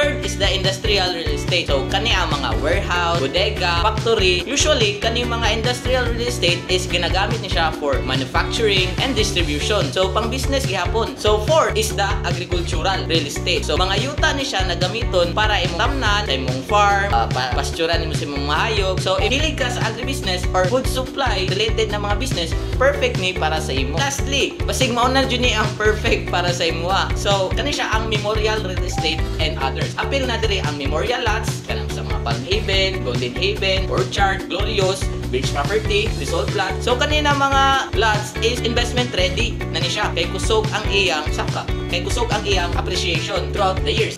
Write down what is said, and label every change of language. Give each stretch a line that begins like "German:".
English: Third is the industrial real estate.
Cebuano: So kani ang mga warehouse, bodega, factory. Usually kani mga industrial real estate is ginagamit niyo siya
English: for manufacturing and distribution.
Cebuano: So pang business gihapon.
English: So fourth is the agricultural real estate.
Cebuano: So mga yuta ni siya na gamiton para imong tamnan, sa imong farm, pasturan nimo sa imong mahayog. So, if hilig ka sa agribusiness or food supply related na mga business, perfect ni para sa imo. Lastly, basig mao na jud ni ang perfect para sa imo. So, kani siya ang memorial real estate and others. Apil na diri ang memorial lots kanang sa mga Palm Haven, Golden Haven, Orchard, Glorious, Beach Property, Resort Plot. So, kanina mga lots is investment ready na ni siya. Kay kusog ang iyang saka. Kay kusog ang iyang appreciation
English: throughout the years.